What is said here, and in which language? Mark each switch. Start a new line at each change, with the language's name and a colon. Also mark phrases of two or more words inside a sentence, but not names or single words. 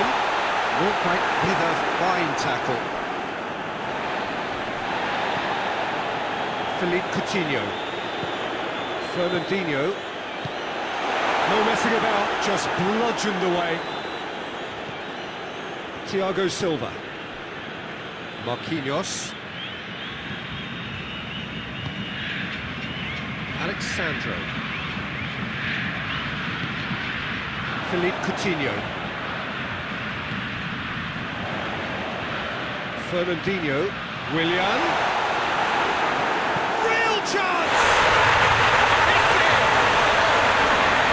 English: Walkwright with a fine tackle. Philippe Coutinho. Fernandinho. No messing about, just bludgeoned away. Thiago Silva. Marquinhos. Alexandro. Philippe Coutinho. Fernandinho. Willian. Real chance! It's in!